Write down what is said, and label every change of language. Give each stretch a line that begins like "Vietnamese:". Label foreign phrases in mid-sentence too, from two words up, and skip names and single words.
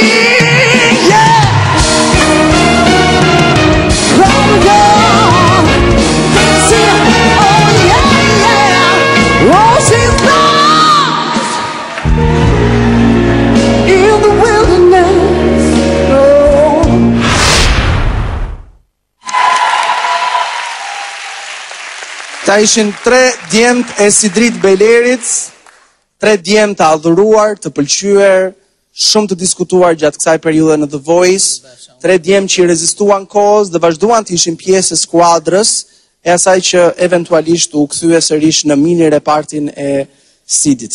English: Yeah. This is, oh yeah. Oh, she's lost in the wilderness. Oh.
Albanian: Ta ishin 3 djemt e Sidrit Belerit, 3 djemt të adhuruar, të pëlqyer, shumë të diskutuar gjatë kësaj periudhe në The Voice, 3 djemt që i rezistuan kohës dhe vazhduan të ishin pjesë e skuadrës e asaj që eventualisht u kthye sërish në mini repartin e Sidit.